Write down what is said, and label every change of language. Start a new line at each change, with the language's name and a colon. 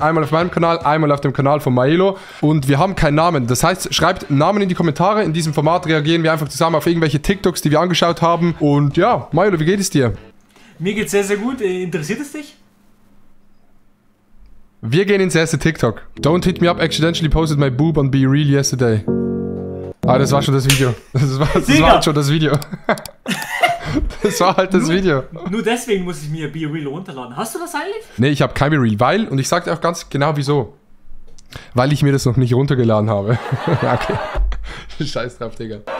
German: Einmal auf meinem Kanal, einmal auf dem Kanal von Maelo. Und wir haben keinen Namen. Das heißt, schreibt Namen in die Kommentare. In diesem Format reagieren wir einfach zusammen auf irgendwelche TikToks, die wir angeschaut haben. Und ja, Maelo, wie geht es dir? Mir geht's sehr, sehr gut. Interessiert es dich? Wir gehen ins erste TikTok.
English: Don't hit me up, accidentally posted my boob on Be Real yesterday.
German: Ah, das war schon das Video. Das war halt schon das Video. Das war halt das Video. Nur deswegen muss ich mir Be Real runterladen. Hast du das eigentlich? Nee, ich habe kein Be Real, weil, und ich sag dir auch ganz genau wieso. Weil ich mir das noch nicht runtergeladen habe. Okay. Scheiß drauf, Digga.